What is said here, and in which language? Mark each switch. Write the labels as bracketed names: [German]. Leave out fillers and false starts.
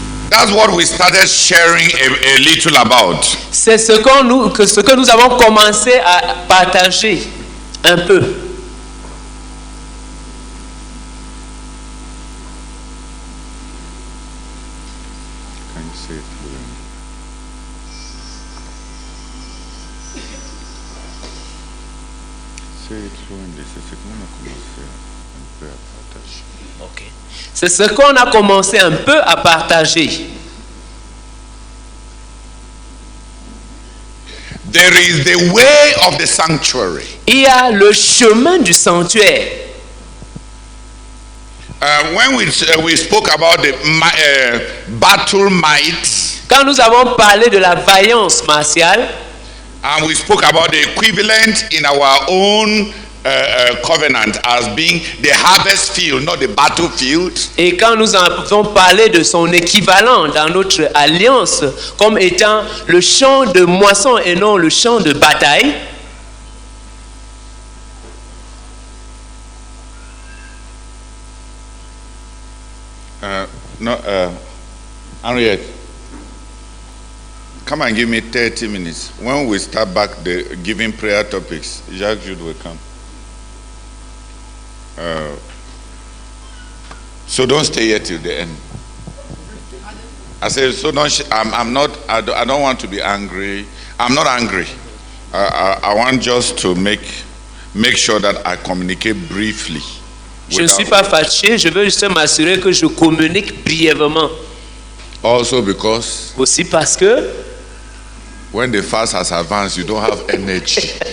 [English] That's what we started sharing a little about. [French] C'est ce que nous avons commencé à partager un peu. [English] Can you say it fluently? Say it fluently. [French] C'est ce qu'on a commencé un peu à partager. Ok. C'est ce qu'on a commencé un peu à partager. [English] There is the way of the sanctuary. [French] Il y a le chemin du sanctuaire. [English] When we spoke about the battle might, [French] Quand nous avons parlé de la vaillance martiale, [English] and we spoke about the equivalent in our own covenant as being the harvest field, not the battlefield. [French] et quand nous avons parlé de son équivalent dans notre alliance comme étant le champ de moisson et non le champ de bataille, [English] Henriette, come and give me 30 minutes. When we start back the giving prayer topics, Jacques Jude will come. So don't stay here till the end. I said, so don't. I'm not. I don't want to be angry. I'm not angry. I want just to make sure that I communicate briefly. [French] je ne suis pas fâché, je veux juste m'assurer que je communique brièvement. [English] Also because [French] Aussi parce que [English] when the fast has advanced, you don't have energy.